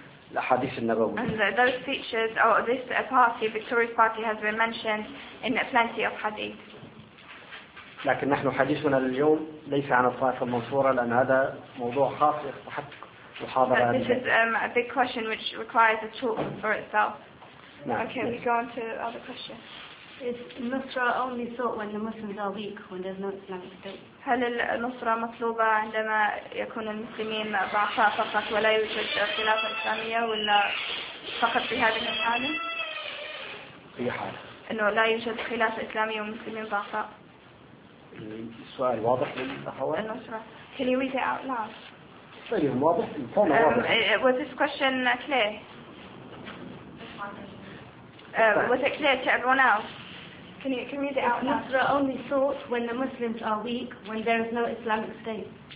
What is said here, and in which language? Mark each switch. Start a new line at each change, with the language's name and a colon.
English: And those features or this party, victorious party, has been mentioned in plenty of hadith.
Arabic: لكن نحن حديثنا اليوم ليس عن الطائفة المنصورة لأن هذا موضوع خاص يستحق.
English: This is a big question which requires a talk for itself. No, okay, yes. We go on to other questions. Is Nusra only sought when the Muslims are weak, when there's no Islamic state?
Arabic: هل النصرة مطلوبة عندما يكون المسلمين ضعفاء فقط ولا يوجد خلافة إسلامية ولا فقط في هذه الحالة؟ في حالة. إنه لا يوجد خلافة إسلامية ومسلمين ضعفاء. السؤال واضح للأخوات.
English: النصرة. Can you read it out loud? Was this question clear? Was it clear to everyone else? Can you read it out now? Nusra only sought when the Muslims are weak, when there is no Islamic state.